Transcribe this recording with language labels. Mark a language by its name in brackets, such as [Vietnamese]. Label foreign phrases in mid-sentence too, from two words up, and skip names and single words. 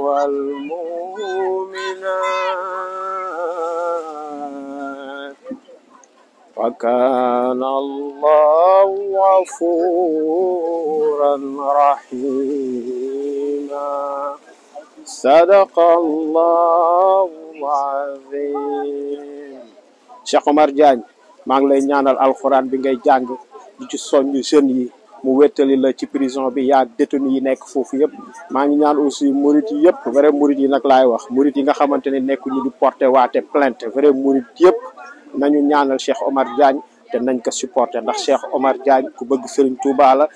[Arabic] والمؤمنات وكان الله غفورا رحيما صدق الله العظيم. [Wolof] Cheikh Omar Diagne maa ngi lay ñaanal alxuraan bi ngay jàng di ci soññ jeunes yi mu wéttali la ci prison bi yaa détenu yi nekk foofu yëpp. maa ngi ñaan aussi murit yi yëpp, vrai murit yi nag laay wax, murit yi nga xamante ne nekk ñu di porté waate plainte, vrai murit yëpp nañu ñaanal Cheikh Omar Diagne te nañ ko supporté ndax Cheikh Omar Diagne ku bëgg Serigne Touba la.